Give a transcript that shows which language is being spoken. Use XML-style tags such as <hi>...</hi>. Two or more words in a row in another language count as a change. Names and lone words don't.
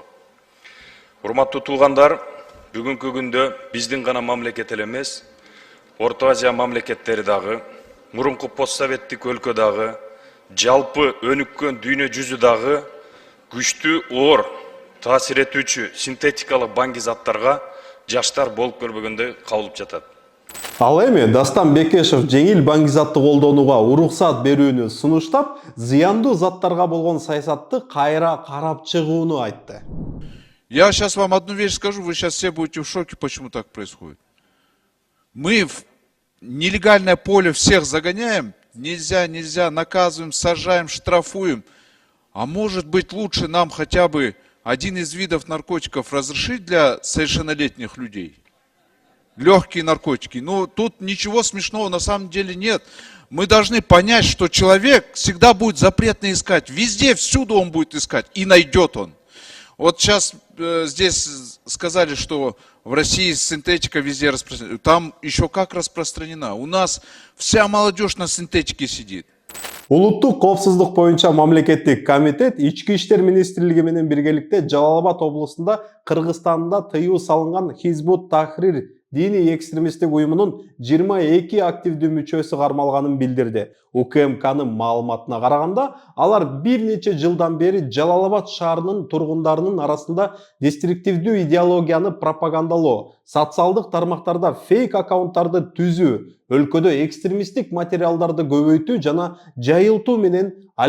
<ky>Урматтуу туугандар, бүгүнкү күндө биздин гана мамлекет эле эмес, Орто Азия мамлекеттери дагы, мурунку постсоветтик өлкө дагы, жалпы өнүккөн дүйнө жүзү дагы күчтүү оор таасир этүүчү синтетикалык баңгизаттарга жаштар болуп көрбөгөндөй кабылып жатат. Ал эми Дастан Бекешев жеңил баңгизатты колдонууга уруксаат берүүнү сунуштап, зыяндуу заттарга болгон саясатты кайра карап чыгууну айтты.</ky> <ru>Я сейчас вам одну вещь скажу, вы сейчас все будете в шоке, почему так происходит. Мы в нелегальное поле всех загоняем, нельзя, наказываем, сажаем, штрафуем. А может быть лучше нам хотя бы один из видов наркотиков разрешить для совершеннолетних людей? Легкие наркотики. Ну, тут ничего смешного на самом деле нет. Мы должны понять, что человек всегда будет запретно искать. Везде, всюду он будет искать. И найдет он. Вот сейчас здесь сказали, что в России синтетика везде распространена. Там еще как распространена. У нас вся молодежь на синтетике сидит.</ru> <ky>Улуттук коопсуздук боюнча мамлекеттик комитет Ички иштер министрлиги менен биргеликте Жалал Абад облусунда Кыргызстанда тыюу салынган Хизбут Тахрир диний экстремисттик уюмунун 22 активдүү мүчөсү кармалганын билдирди. УКМКнын маалыматына караганда, алар бир нече жылдан бери Жалал-Абад шаарынын тургундарынын арасында деструктивдүү идеологияны пропагандалоо, социалдык тармактарда фейк аккаунттарды түзүү, өлкөдө экстремисттик материалдарды көбөйтүү жана жайылтуу менен алектенишкен.</ky>